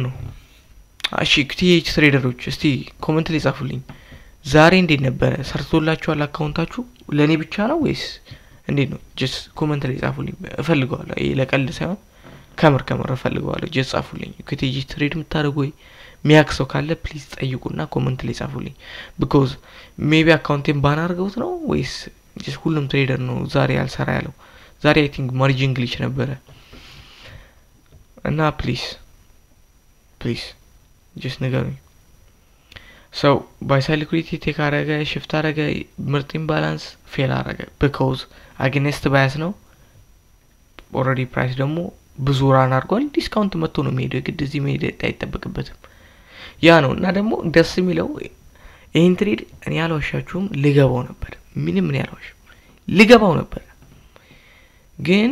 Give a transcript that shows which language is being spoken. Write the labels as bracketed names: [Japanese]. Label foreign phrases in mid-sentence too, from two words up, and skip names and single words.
[Amharic] ነው እሺ ኢኩዊቲ ኤጅ ትሬደሮች እስቲ ኮሜንት ላይ ጻፉልኝ ዛሬ እንዴት ነበር ሰርቶላችኋል አካውንታችሁ ለኔ ብቻ ነው ወይስ እንዴት ነው [English] just comment [Amharic] ላይ ጻፉልኝ እፈልጋለሁ ለቀልድ ሳይሆን ከመር እፈልጋለሁ ጀስት ጻፉልኝ ኢኩዊቲ ኤጅ ትሬድ የምታደርጉ ወይ ሚያክሰው ካለ ፕሊዝ ጠይቁና ኮሜንት ላይ ጻፉልኝ [English] because maybe [Amharic] አካውንቴን ባን አድርገውት ነው ወይስ ጀስት ሁሉም ትሬደር ነው ዛሬ ያልሰራ ያለው ዛሬ [English] I think margin glitch [Amharic] ነበረ እና [English] please just [Amharic] ንገሩኝ so [English] buy side liquidity take [Amharic] አረገ ሽፍት አረገ ምርጥ [English] imbalance fail [Amharic] አረገ [English] because against bias [Amharic] ነው [English] already price [Amharic] ደግሞ ብዙ ራን አድርጓል ዲስካውንት መጥቶ ነው የሚሄደው ግድ እዚህ መሄድ አይጠበቅበትም ያ ነው እና ደግሞ ደስ የሚለው ይሄን ትሬድ እኔ ያልዋሻችሁም ልገባው ነበር ምንም ምን ያልዋሽ ልገባው ነበር ግን